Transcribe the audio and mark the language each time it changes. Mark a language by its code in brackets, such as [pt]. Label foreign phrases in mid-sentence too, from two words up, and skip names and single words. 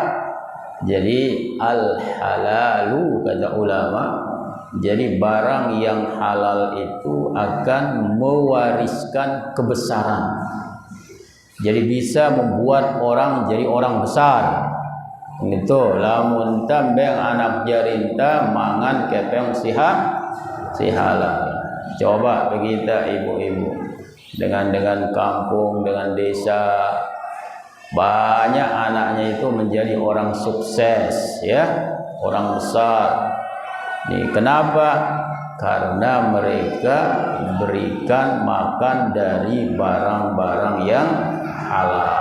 [id] Jadi al halalu kata ulama, jadi barang yang halal itu akan mewariskan kebesaran. Jadi bisa membuat orang jadi orang besar. [sas] Itu lamun tambeng anak jarinta mangan kepeng si halal. [id] Coba kita ibu-ibu dengan kampung, dengan desa, banyak anaknya itu menjadi orang sukses, ya, orang besar. Nih, kenapa? Karena mereka berikan makan dari barang-barang yang halal.